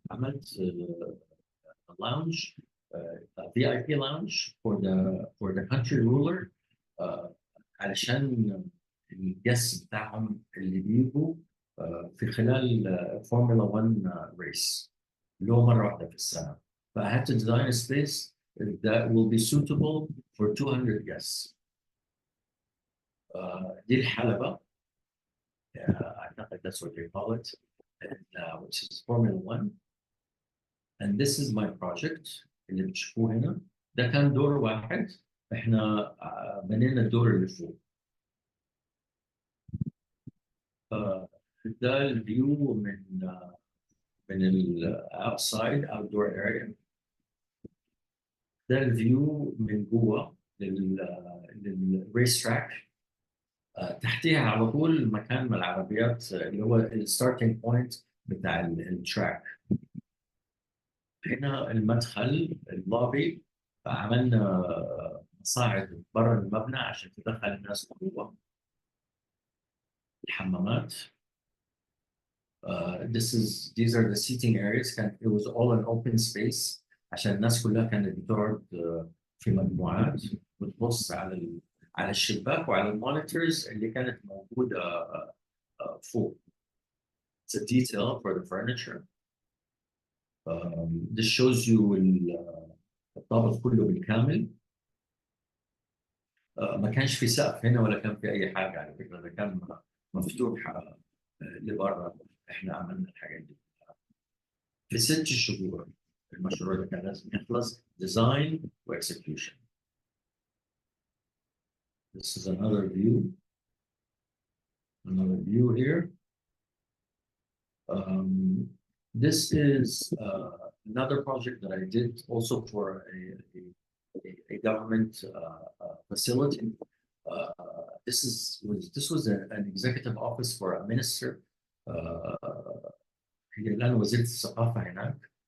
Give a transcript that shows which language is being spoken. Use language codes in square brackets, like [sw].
[ar] عملت [en] lounge VIP lounge for the country ruler [ar] علشان الجس بتاعهم اللي بيجوا في خلال فورمولا 1 ريس اللي هو مره واحده في السنه. [en] ف I had to design a space that will be suitable for 200 guests. [ar] دي الحلبة. [en] I think that's what they call it, and, which is Formula 1. And this is my project [ar] اللي بتشوفوه هنا. ده كان دور واحد. احنا بنينا الدور اللي فوق. ده الفيو من ال [en] outside outdoor area. [ar] ده الفيو من جوه للريس تراك. تحتيها على طول مكان من العربيات اللي هو الستارتنج بوينت بتاع التراك. هنا المدخل اللوبي عملنا مصاعد برا المبنى عشان تدخل الناس جوه. الحمامات. [en] These are the seating areas. It was all an open space [ar] عشان الناس كلها كانت بتقعد في مجموعات بتبص على الشباك وعلى المونيتورز اللي كانت موجودة فوق. [en] It's a detail for the furniture. This shows you [ar] الطابق كله بالكامل. ما كانش في سقف هنا ولا كان في أي حاجة على فكرة. ده كان مفتوح لبرا. احنا عملنا الحاجات دي في 6 شهور. المشروع ده كان لازم يخلص design و execution. [en] This is another view. Another view here. This is another project that I did also for a government facility. This was an executive office for a minister. [ar] هي الآن وزيرة الثقافة هناك.